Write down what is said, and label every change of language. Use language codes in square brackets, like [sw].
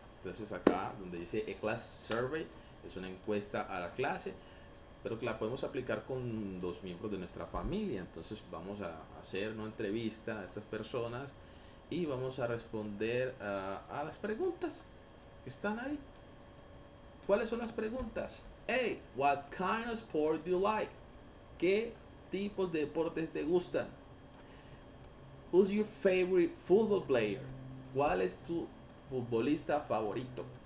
[es] Entonces acá donde dice a class survey, es una encuesta a la clase, pero que la podemos aplicar con dos miembros de nuestra familia. Entonces vamos a hacer una entrevista a estas personas y vamos a responder a las preguntas que están ahí. ¿Cuáles son las preguntas? [en] Hey, what kind of sport do you like? [es] ¿Qué tipos de deportes te gustan? [en] Who's your favorite football player? [es] ¿Cuál es tu futbolista favorito?